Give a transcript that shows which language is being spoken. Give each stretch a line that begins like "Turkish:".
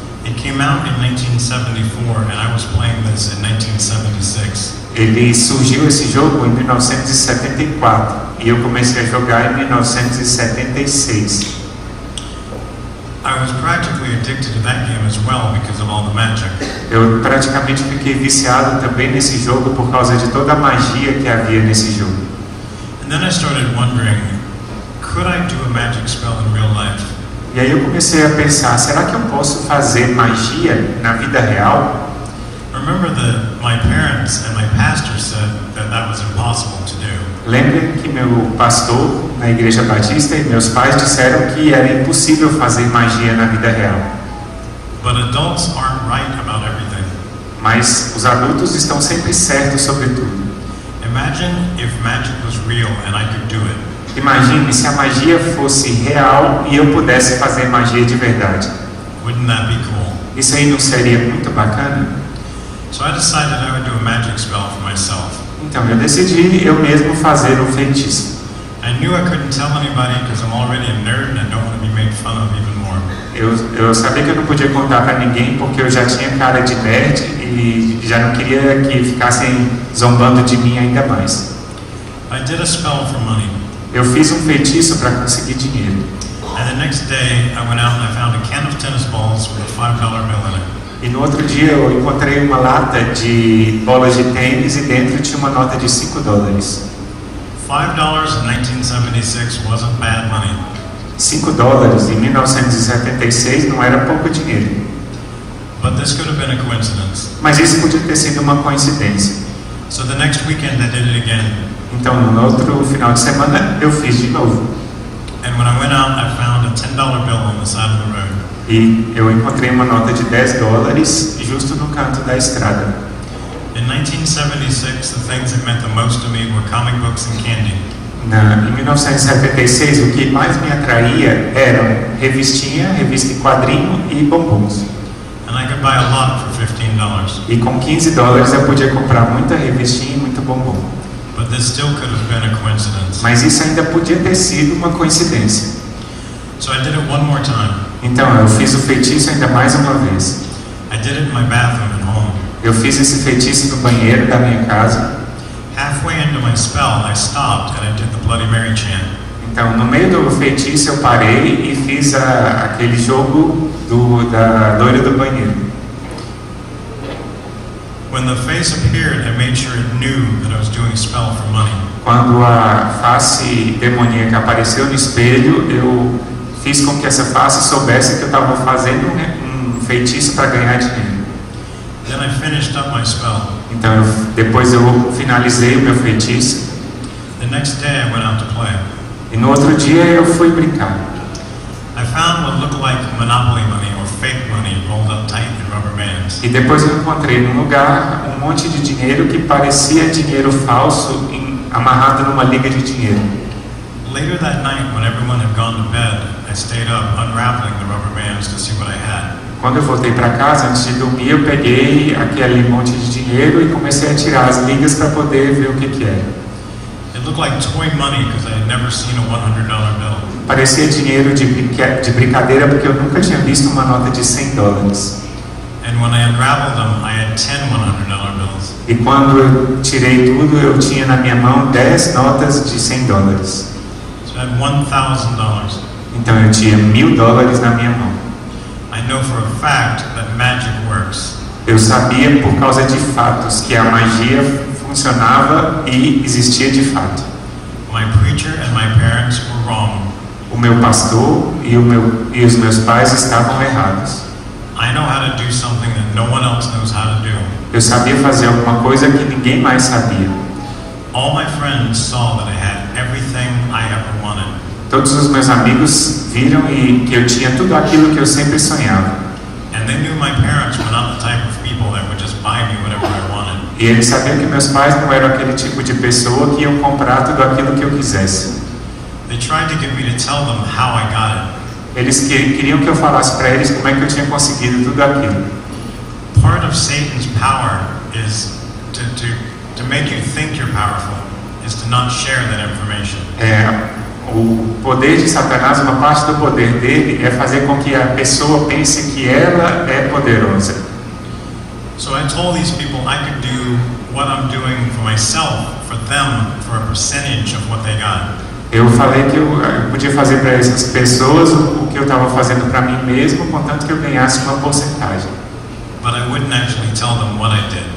English: It came out in 1974, and I was playing this in 1976.
Portuguese: Ele surgiu esse jogo em 1974 e eu comecei a jogar em 1976.
English: I was practically addicted to that game as well because of all the magic.
Portuguese: Eu praticamente fiquei viciado também nesse jogo por causa de toda a magia que havia nesse jogo.
English: And then I started wondering, could could I do a magic spell in real life?
Portuguese: E aí eu comecei a pensar, será que eu posso fazer magia na vida real?
English: Remember that my parents and my pastor said that that was impossible to do.
Portuguese: Lembrem que meu pastor na igreja batista e meus pais disseram que era impossível fazer magia na vida real.
English: But adults aren't right about everything.
Portuguese: Mas os adultos estão sempre certos sobre tudo.
English: Imagine if magic was real and I could do it.
Portuguese: Imagine se a magia fosse real e eu pudesse fazer magia de verdade.
English: Wouldn't that be cool?
Portuguese: Isso aí não seria muito bacana?
English: So I decided I would do a magic spell for myself.
Portuguese: Então eu decidi eu mesmo fazer um feitiço.
English: I knew I couldn't tell anybody because I'm already a nerd and I don't want to be made fun of even more.
Portuguese: Eu sabia que eu não podia contar para ninguém porque eu já tinha cara de nerd e já não queria que ficassem zombando de mim ainda mais.
English: I did a spell for money.
Portuguese: Eu fiz um feitiço para conseguir dinheiro.
English: And the next day I went out and I found a can of tennis balls with a $5 bill in it.
Portuguese: E no outro dia eu encontrei uma lata de bolas de tênis e dentro tinha uma nota de $5.
English: $5 in 1976 wasn't bad money.
Portuguese: $5 em 1976 não era pouco dinheiro.
English: But this could have been a coincidence.
Portuguese: Mas isso podia ter sido uma coincidência.
English: So the next weekend I did it again.
Portuguese: Então no outro final de semana eu fiz de novo.
English: And when I went out I found a $10 bill on the side of the road.
Portuguese: E eu encontrei uma nota de $10 justo no canto da estrada.
English: In 1976, the things that meant the most to me were comic books and candy.
Portuguese: Em 1976, o que mais me atraía eram revista em quadrinho e bombons.
English: And I could buy a lot for $15.
Portuguese: E com $15 eu podia comprar muita revistinha e muito bombom.
English: But this still could have been a coincidence.
Portuguese: Mas isso ainda podia ter sido uma coincidência.
English: So I did it one more time.
Portuguese: Então eu fiz o feitiço ainda mais uma vez.
English: I did it in my bathroom at home.
Portuguese: Eu fiz esse feitiço no banheiro da minha casa.
English: Halfway into my spell, I stopped and I did the Bloody Mary chant.
Portuguese: Então, no meio do feitiço, eu parei e fiz aquele jogo da loira do banheiro.
English: When the face appeared, I made sure it knew that I was doing a spell for money.
Portuguese: Quando a face demoníaca apareceu no espelho, eu fiz com que essa face soubesse que eu estava fazendo um feitiço para ganhar dinheiro.
English: Then I finished up my spell.
Portuguese: Então, depois eu finalizei o meu feitiço.
English: The next day I went out to play.
Portuguese: E no outro dia eu fui brincar.
English: I found what looked like Monopoly money or fake money rolled up tight in rubber bands.
Portuguese: E depois eu encontrei num lugar um monte de dinheiro que parecia dinheiro falso amarrado numa liga de dinheiro.
English: Later that night, when everyone had gone to bed, I stayed up unraveling the rubber bands to see what I had.
Portuguese: Quando eu voltei para casa, antes de dormir, eu peguei aquele monte de dinheiro e comecei a tirar as ligas para poder ver o que era.
English: It looked like toy money because I had never seen a $100 bill.
Portuguese: Parecia dinheiro de brincadeira porque eu nunca tinha visto uma nota de $100.
English: And when I unraveled them, I had 10 $100 bills.
Portuguese: E quando eu tirei tudo, eu tinha na minha mão 10 notas de $100.
English: So I had $1,000.
Portuguese: Então eu tinha $1.000 na minha mão.
English: I know for a fact that magic works.
Portuguese: Eu sabia por causa de fatos que a magia funcionava e existia de fato.
English: My preacher and my parents were wrong.
Portuguese: O meu pastor e os meus pais estavam errados.
English: I know how to do something that no one else knows how to do.
Portuguese: Eu sabia fazer alguma coisa que ninguém mais sabia.
English: All my friends saw that I had everything I ever wanted.
Portuguese: Todos os meus amigos viram que eu tinha tudo aquilo que eu sempre sonhava.
English: And they knew my parents were not the type of people that would just buy me whatever I wanted.
Portuguese: E eles sabiam que meus pais não eram aquele tipo de pessoa que iam comprar tudo aquilo que eu quisesse.
English: They tried to get me to tell them how I got it.
Portuguese: Eles queriam que eu falasse para eles como é que eu tinha conseguido tudo aquilo.
English: Part of Satan's power is to make you think you're powerful, is to not share that information.
Portuguese: O poder de Satanás, uma parte do poder dele é fazer com que a pessoa pense que ela é poderosa.
English: So I told these people I could do what I'm doing for myself, for them, for a percentage of what they got.
Portuguese: Eu falei que eu podia fazer para essas pessoas o que eu estava fazendo para mim mesmo, contanto que eu ganhasse uma porcentagem.
English: But I wouldn't actually tell them what I did.